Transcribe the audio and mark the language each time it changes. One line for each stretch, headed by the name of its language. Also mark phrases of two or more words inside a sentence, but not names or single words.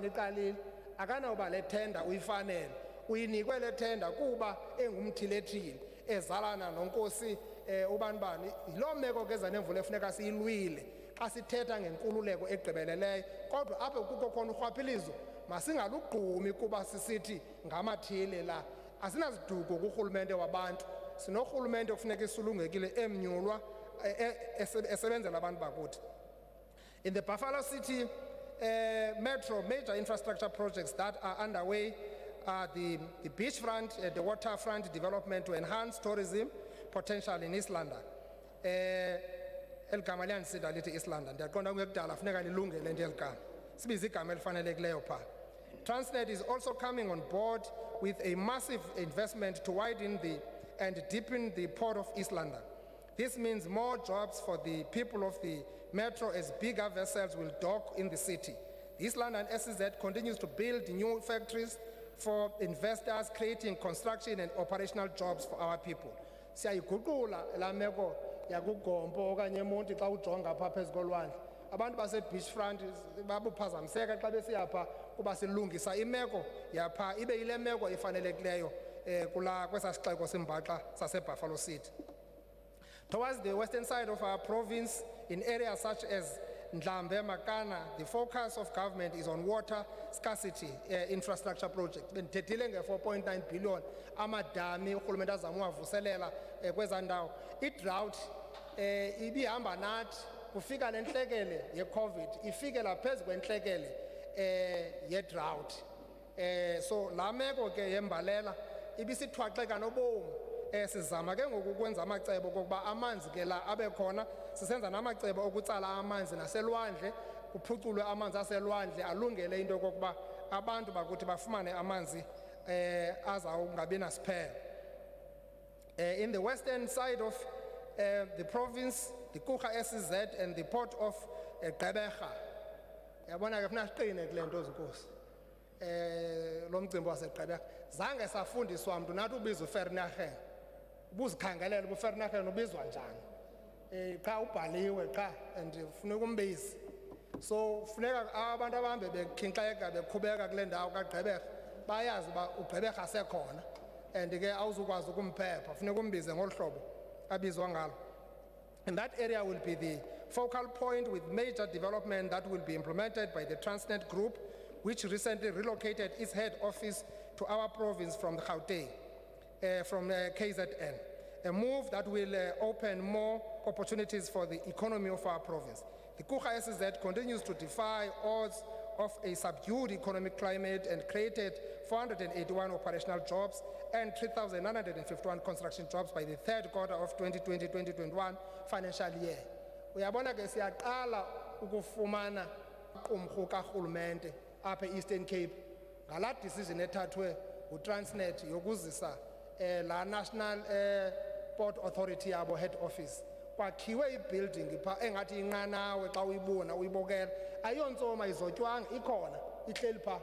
Xhosa: iqalile akanawuba le tenda uyifanele uyinikwe le tenda kuba engumthilethile ezalana nonkosi ubanibani yiloo meko ke eza nemvula efuneka siyilwile xa sithetha ngenkululeko egqibeleleyo kodwa apho kukho khona urhwaphilizo masingalugqumi kuba sisithi ngamathile la asinaziduko kurhulumente wabantu sinorhulumente okufuneka isulungekile emnyulwa esebenzela abantu bakuthi.
English: In the Buffalo City Metro, major infrastructure projects that are underway are the beachfront, the waterfront development to enhance tourism potential in East London.
Xhosa: Eligama liyandisinda lithi East London. Ndiyaqonda kungekudala funeka lilungele nje eligama. Sibiza igama elifanelekileyo phaa.
English: Transnet is also coming on board with a massive investment to widen and deepen the port of East London. This means more jobs for the people of the Metro as bigger vessels will dock in the city. The East London SEZ continues to build new factories for investors, creating construction and operational jobs for our people.
Xhosa: Siyayiguqula la meko yakugompo okanye eMonti xa ujonga phaa phezu kolwandle. Abantu base-beachfront babuphazamiseka xa besiyapha kuba silungisa imeko yapha ibe yile meko ifanelekileyo kwesaa sixeko simbaxa sase-Buffalo City.
English: Towards the western side of our province, in areas such as Ndlambe, Makana, the focus of government is on water scarcity infrastructure project.
Xhosa: Bendithethile nge-4.9 billion amadami urhulumente azama uwavuselela kwezaa ndawo. I-drought ibihamba nathi kufika le ntlekele ye-COVID ifike la phezu kwentlekele ye-drought. So la meko ke yembalela ibisithwaxeka nobomi. Sizama ke ngoku ukwenza amacebo kokuba amanzi ke la abe khona, sisenza namacebo okutsala amanzi naselwandle, kuphuculwe amanzi aselwandle alungele into kokuba abantu bakuthi bafumane amanzi azawungabi nasiphelo.
English: In the western side of the province, the Kucha SEZ and the port of Gqeberha.
Xhosa: Yabona ke funa siqine kule nto zinkosi. Lo mcimbi waseGqeberha zange safundiswa mntu nathi ubizwa uFernachel. Ubuzikhangelela uFernachel ubizwa njani. Xa ubhaliwe xa and ufuna ukumbiza. So funeka abantu abahambe bekhinxeka beqhubeka kule ndawo kaGqeberha bayazi uba uGqeberha sekhona and ke awuzukwazi ukumphepha funeka umbize ngolu hlobo abizwa ngalo.
English: And that area will be the focal point with major development that will be implemented by the Transnet Group, which recently relocated its head office to our province from the Gauteng, from KZN. A move that will open more opportunities for the economy of our province. The Kucha SEZ continues to defy odds of a subdued economic climate and created 481 operational jobs and 3,951 construction jobs by the third quarter of 2020-2021 financial year.
Xhosa: Uyabona ke siyaqala ukufumana umrhu karhulumente apha e-Eastern Cape ngala decision ethathwe uTransnet yokuzisa la National Port Authority yabo
English: head office.
Xhosa: Kwakhiwe ibuilding pha engathi inqanawe xa uyibona uyibokela ayontsoma izotywanga ikhona ihleli pha.